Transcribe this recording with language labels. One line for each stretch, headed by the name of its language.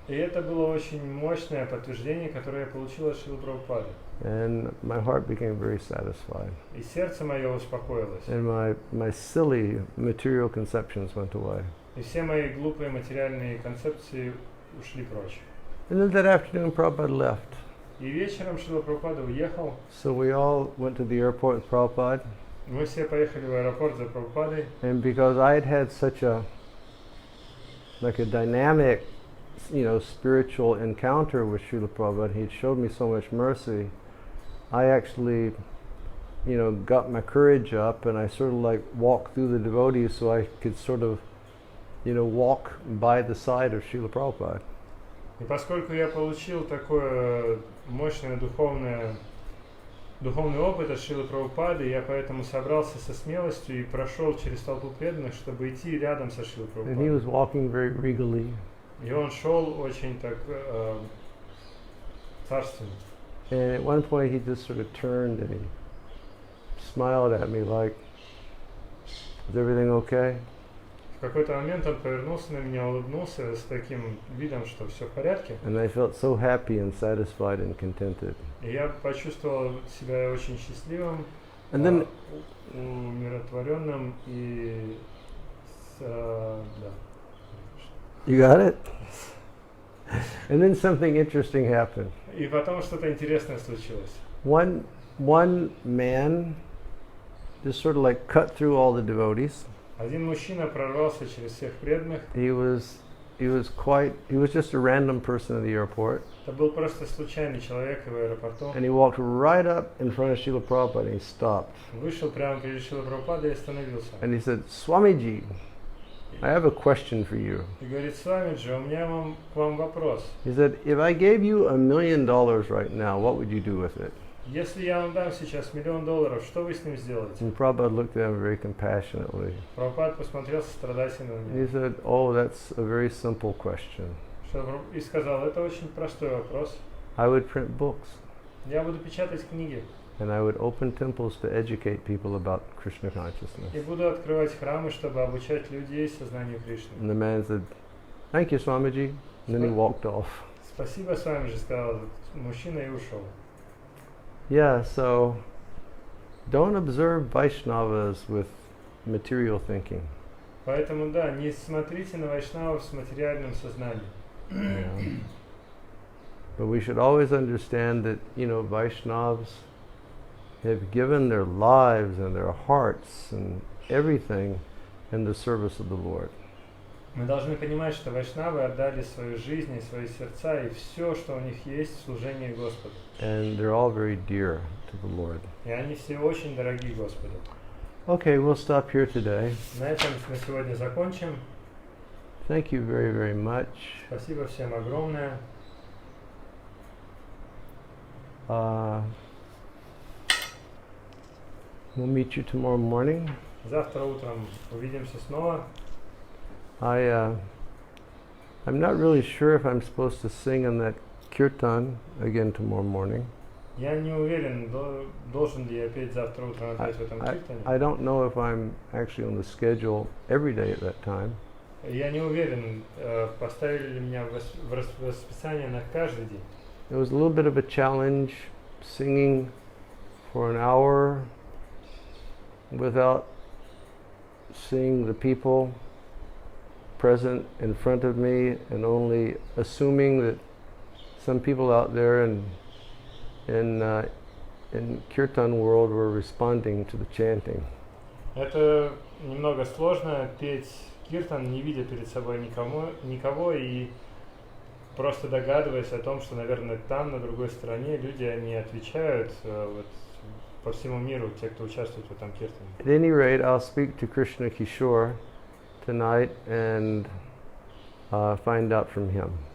Russian: И это было очень мощное подтверждение, которое я получил от Шрилы Прабхупады.
English: And my heart became very satisfied.
Russian: И сердце мое успокоилось.
English: And my silly material conceptions went away.
Russian: И все мои глупые материальные концепции ушли прочь.
English: And then that afternoon Prabhupada left.
Russian: И вечером Шрила Прабхупада уехал.
English: So we all went to the airport with Prabhupada.
Russian: Мы все поехали в аэропорт за Прабхупадой.
English: And because I had such a dynamic, spiritual encounter with Srila Prabhupada, he had showed me so much mercy, I actually, got my courage up and I sort of like walked through the devotees so I could sort of, walk by the side of Srila Prabhupada.
Russian: И поскольку я получил такое мощное духовный опыт от Шрилы Прабхупады, я поэтому собрался со смелостью и прошел через толпу преданных, чтобы идти рядом со Шрилой
English: And he
Russian: Прабхупадой.
English: was walking very regally.
Russian: И он шел очень так царственно.
English: And at one point he just sort of turned and he smiled at me like, is everything okay?
Russian: В какой-то момент он повернулся на меня, улыбнулся с таким видом, что все в порядке.
English: And I felt so happy and satisfied and contented.
Russian: И я почувствовал себя очень счастливым,
English: And then
Russian: умиротворенным и да.
English: you got it? And then something interesting happened.
Russian: И потом что-то интересное случилось.
English: One man just sort of like cut through all the devotees.
Russian: Один мужчина прорвался через всех преданных.
English: He was just a random person at the airport.
Russian: Это был просто случайный человек в аэропорту.
English: And he walked right up in front of Srila Prabhupada and he stopped.
Russian: Вышел прямо перед Шрилой Прабхупадой и остановился.
English: And he said, Swamiji, I have a question for you.
Russian: И говорит: Свамиджи, у меня к вам вопрос.
English: He said, if I gave you $1 million right now, what would you do with it?
Russian: Если я вам дам сейчас $1 миллион, что вы с ним сделаете?
English: And Prabhupada looked at him very compassionately.
Russian: Прабхупад посмотрел сострадательно на
English: He
Russian: него.
English: said, oh, that's a very simple question.
Russian: И сказал: это очень простой вопрос.
English: I would print books.
Russian: Я буду печатать книги.
English: And I would open temples to educate people about Krishna consciousness.
Russian: И буду открывать храмы, чтобы обучать людей сознанию Кришны.
English: And the man said, thank you, Swamiji. And then he walked off.
Russian: Спасибо, Свамиджи, сказал мужчина и ушел.
English: Yeah, so don't observe Vaishnavas with material thinking.
Russian: Поэтому, да, не смотрите на вайшнавов с материальным сознанием.
English: Yeah. But we should always understand that, Vaishnavas have given their lives and their hearts and everything in the service of the Lord.
Russian: Мы должны понимать, что вайшнавы отдали свою жизнь и свои сердца и все, что у них есть, в служении Господу.
English: And they're all very dear to the Lord.
Russian: И они все очень дороги Господу.
English: Okay, we'll stop here today.
Russian: На этом мы сегодня закончим.
English: Thank you very, very much.
Russian: Спасибо всем огромное.
English: We'll meet you tomorrow morning.
Russian: Завтра утром увидимся снова.
English: I'm not really sure if I'm supposed to sing in that kirtan again tomorrow morning.
Russian: Я не уверен, должен ли я петь завтра утром опять в этом киртане.
English: I don't know if I'm actually on the schedule every day at that time.
Russian: Я не уверен, поставили ли меня в расписание на каждый день.
English: It was a little bit of a challenge singing for an hour without seeing the people present in front of me and only assuming that some people out there in kirtan world were responding to the chanting.
Russian: Это немного сложно петь киртан, не видя перед собой никого и просто догадываясь о том, что, наверное, там, на другой стороне, люди, они отвечают вот, по всему миру, те, кто участвует в этом киртане.
English: At any rate, I'll speak to Krishna Kishore tonight and find out from him.